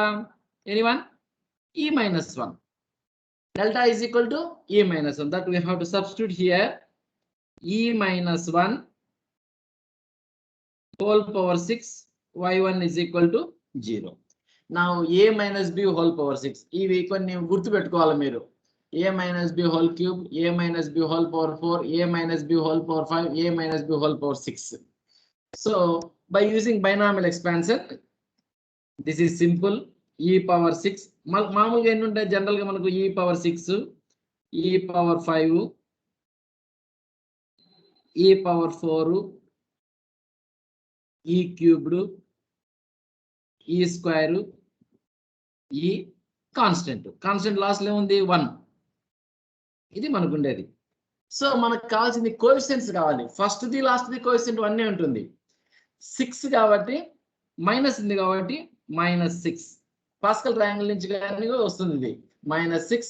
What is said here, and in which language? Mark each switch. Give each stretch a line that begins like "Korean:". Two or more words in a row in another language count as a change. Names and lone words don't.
English: Anyone? E minus 1. Delta is equal to E minus 1. That we have to substitute here. E minus 1 whole power 6 y1 is equal to 0. Now, a minus b whole power 6.
Telugu: ఇవి కొన్ని గుర్తుపెట్టుకోవాలి మీరు.
English: A minus b whole cube, a minus b whole power 4, a minus b whole power 5, a minus b whole power 6. So, by using binomial expansion, this is simple. E power 6.
Telugu: మామూలుగా ఎన్ని ఉంటాయి జనరల్ గా మనకు
English: e power 6, e power 5, e power 4, e cubed, e square, e constant.
Telugu: Constant లాస్ట్ లో ఉంది 1. ఇది మనకు ఉండేది. సో మనకు కావాల్సింది కోఎఫిషియెంట్స్ కావాలి. ఫస్ట్ ది లాస్ట్ ది కోఎఫిషియెంట్ 1 ఉంటుంది. 6 కాబట్టి మైనస్ ఉంది కాబట్టి -6. పాస్కల్ ట్రయాంగిల్ నుంచి కానీ వస్తుంది ఇది -6.